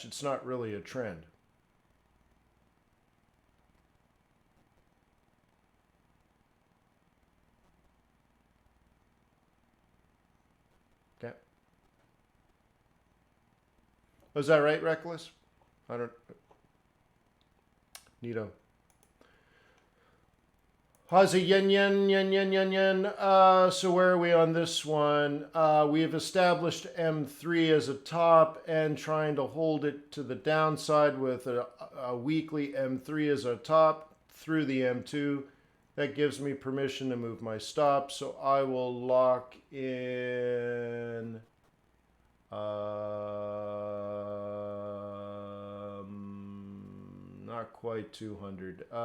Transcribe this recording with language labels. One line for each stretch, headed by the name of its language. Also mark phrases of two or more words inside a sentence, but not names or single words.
English: It's not really a trend. Okay. Was that right, Reckless? I don't. Neato. Hazi yen yen yen yen yen yen. So where are we on this one? We have established M3 as a top and trying to hold it to the downside with a weekly M3 as a top through the M2. That gives me permission to move my stop. So I will lock in not quite 200.